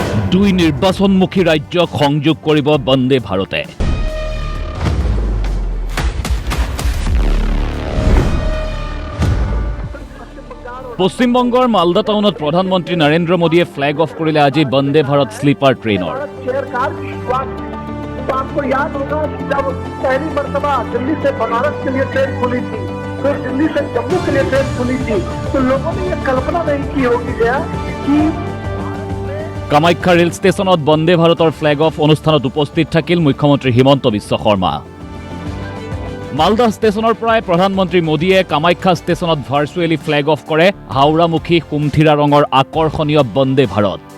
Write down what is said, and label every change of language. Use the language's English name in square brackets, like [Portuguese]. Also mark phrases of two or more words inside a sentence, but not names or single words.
[Assamese] দুই নিৰ্বাচনমুখী ৰাজ্যক সংযোগ কৰিব বন্দে ভাৰতে। পশ্চিমবংগৰ মালদা টাউনত প্ৰধানমন্ত্ৰী নৰেন্দ্ৰ মোদীয়ে [English] flag off [Assamese] কৰিলে আজি বন্দে ভাৰত স্লিপাৰ ট্ৰেইনৰ। [Hindi] आपको याद होगा जब पहली मर्तबा दिल्ली से बनारस के लिए ट्रेन खुली थी, फिर दिल्ली से जम्मू के लिए ट्रेन खुली थी, तो लोगों ने ये कल्पना नहीं की होगी कि [Assamese] কামাখ্যা [English] rail station [Assamese] বন্দে ভাৰতৰ [English] flag off [Assamese] অনুষ্ঠানত উপস্থিত থাকিল মুখ্যমন্ত্ৰী হিমন্ত বিশ্ব শৰ্মা। মালদা ষ্টেচনৰ পৰাই প্ৰধানমন্ত্ৰী মোদীয়ে কামাখ্যা ষ্টেচনত ভাৰ্চুৱেলি [English] flag off [Assamese] কৰে হাওৰামুখী সুমথিৰা ৰঙৰ আকৰ্ষণীয় বন্দে ভাৰত।